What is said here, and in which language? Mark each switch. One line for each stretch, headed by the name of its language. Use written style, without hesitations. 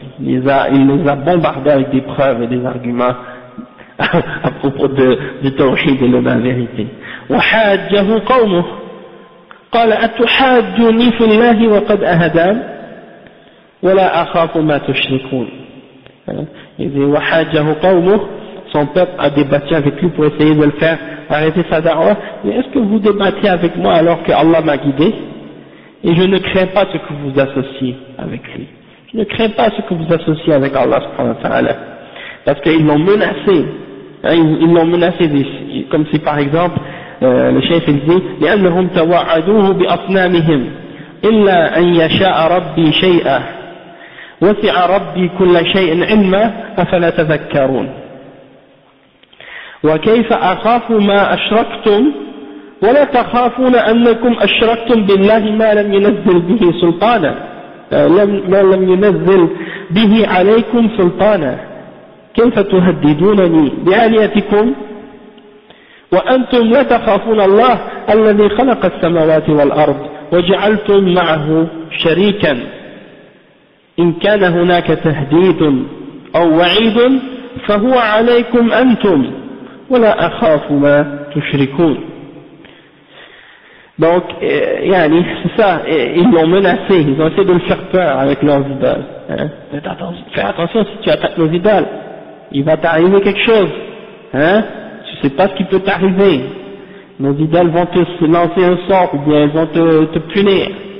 French: Il les a bombardés avec des preuves et des arguments à propos du tawhid et de la vérité.
Arabic: وحاجه قومه قال أتحاجوني في الله وقد أهدان ولا أخاف ما تشركون.
French: Il dit وحاجه قومه, son peuple a débattu avec lui pour essayer de le faire arrêter sa da'wah. Mais est-ce que vous débattez avec moi alors que Allah m'a guidé? Et je ne crains pas ce que vous associez avec lui. Je ne crains pas ce que vous associez avec Allah subhanahu wa ta'ala. Parce qu'ils l'ont menacé.
Arabic: Ils l'ont menacé, comme si par exemple, le chef il dit, لأنهم توعدوه بأصنامهم إلا أن يشاء ربي شيئا وسع ربي كل شيء علما أفلا تذكرون. وكيف أخاف ما أشركتم ولا تخافون أنكم أشركتم بالله ما لم ينزل به سلطانا ما لم ينزل به عليكم سلطانا كيف تهددونني بآلهتكم وأنتم لا تخافون الله الذي خلق السماوات والأرض وجعلتم معه شريكا إن كان هناك تهديد أو وعيد فهو عليكم أنتم ولا أخاف ما تشركون.
French: Donc, c'est ça, ils l'ont menacé, ils ont essayé de le faire peur avec leurs idoles. Fais attention, si tu attaques nos idoles, il va t'arriver quelque chose. Tu sais pas ce qui peut t'arriver. Nos idoles vont te lancer un sort, ou bien elles vont te punir.